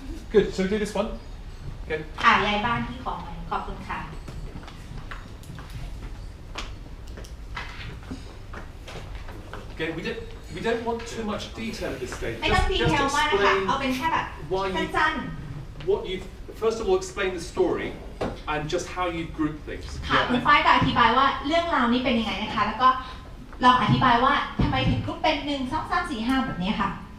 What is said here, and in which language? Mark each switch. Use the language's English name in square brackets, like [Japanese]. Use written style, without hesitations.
[English] Good. So we do this one. Good. [Thai] ค่ะยายบ้านที่ขอบคุณค่ะ [English] Okay, we don't want too much detail at this stage. [Thai] ไม่ต้องดีเทลมากนะคะเอาเป็นแค่แบบสั้น [English] What you first of all explain the story and just how you group things. [Thai] ๆค่ะคุณฝ้ายก็อธิบายว่าเรื่องราวนี้เป็นยังไงนะคะแล้วก็ลองอธิบายว่าทำไมถึงกรุ๊ปเป็น1 2 3 4 5แบบนี้ค่ะ